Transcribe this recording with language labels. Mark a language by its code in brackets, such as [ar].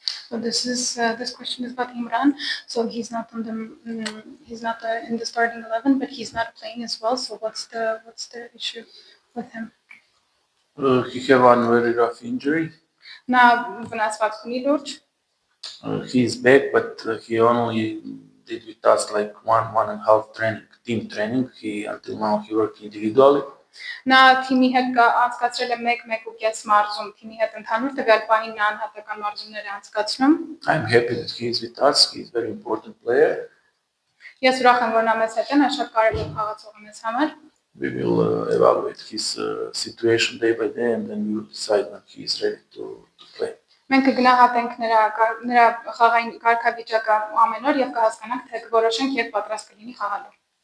[en] So this question is about Imran. So he's not in the starting 11, but he's not playing as well. So what's the issue with him? He have one very rough injury. [hy] Na vnasvat ունի լուրջ. [en] He is back, but he only did with us like 1.5 training, team training. Until now he worked individually. [hy] Նա թիմի հետ անցկացրել է 1.5 մարզում, թիմի հետ ընդհանուր տվյալ պահին նա անհատական մարզումներ է անցկացնում. [en] I'm happy that he is with us. He is a very important player. [hy] Ես ուրախ եմ, որ նա մեզ հետ է, նա շատ կարևոր խաղացող է մեզ համար. [en] We will evaluate his situation day by day, and then we will decide when he is ready to play. [hy] Մենք կգնահատենք նրա խաղային կարգավիճակը ամեն օր եւ կհասկանանք, թե կորոշենք երբ պատրաստ կլինի խաղալու.